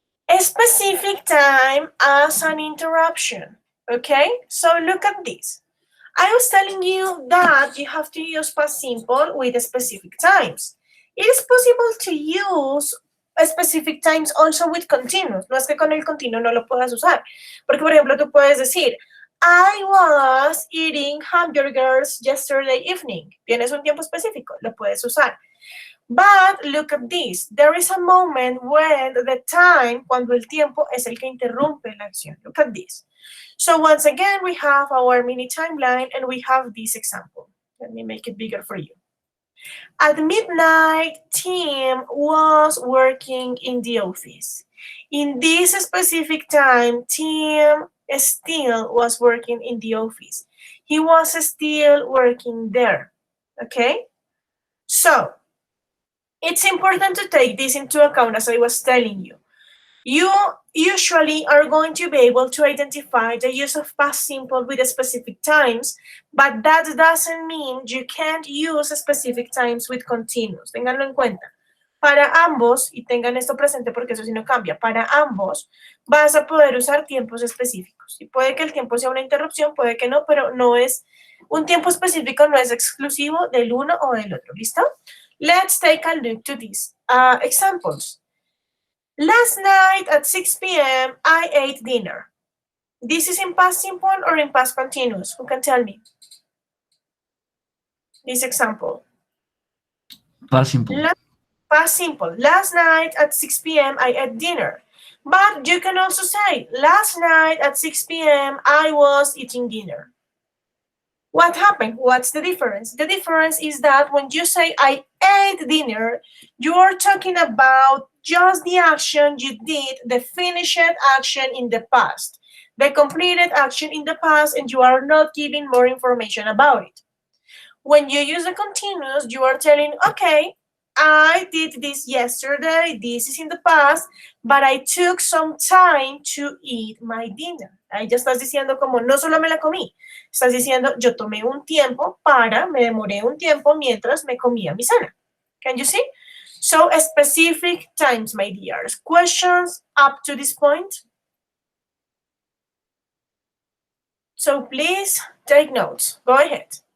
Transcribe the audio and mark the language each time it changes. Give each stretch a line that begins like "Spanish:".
English: A specific time as an interruption. Okay, so look at this. I was telling you that you have to use past simple with specific times. It is possible to use specific times also with continuous.
Spanish: No es que con el continuo no lo puedas usar. Porque, por ejemplo, tú puedes decir,
English: I was eating hamburgers yesterday evening.
Spanish: Tienes un tiempo específico, lo puedes usar.
English: But look at this. There is a moment when the time,
Spanish: cuando el tiempo es el que interrumpe la acción.
English: Look at this. So once again, we have our mini timeline and we have this example. Let me make it bigger for you. At midnight, Tim was working in the office. In this specific time, Tim still was working in the office. He was still working there. Okay? So, it's important to take this into account as I was telling you. You usually are going to be able to identify the use of past simple with specific times, but that doesn't mean you can't use specific times with continuous.
Spanish: Ténganlo en cuenta. Para ambos, y tengan esto presente porque eso sí no cambia, para ambos vas a poder usar tiempos específicos. Y puede que el tiempo sea una interrupción, puede que no, pero no es un tiempo específico, no es exclusivo del uno o del otro. ¿Listo?
English: Let's take a look to these examples. Last night at 6 p.m., I ate dinner. This is in past simple or in past continuous? Who can tell me? This example. Past simple. Past simple. Last night at 6 p.m., I ate dinner. But you can also say, last night at 6 p.m., I was eating dinner. What happened? What's the difference? The difference is that when you say I ate dinner, you are talking about just the action you did, the finished action in the past. the completed action in the past and you are not giving more information about it. When you use the continuous, you are telling, okay, I did this yesterday, this is in the past, but I took some time to eat my dinner.
Spanish: Ahí ya estás diciendo como, no solo me la comí, estás diciendo, yo tomé un tiempo me demoré un tiempo mientras me comía mi cena.
English: Can you see? So specific times, my dears. Questions up to this point? So please take notes. Go ahead.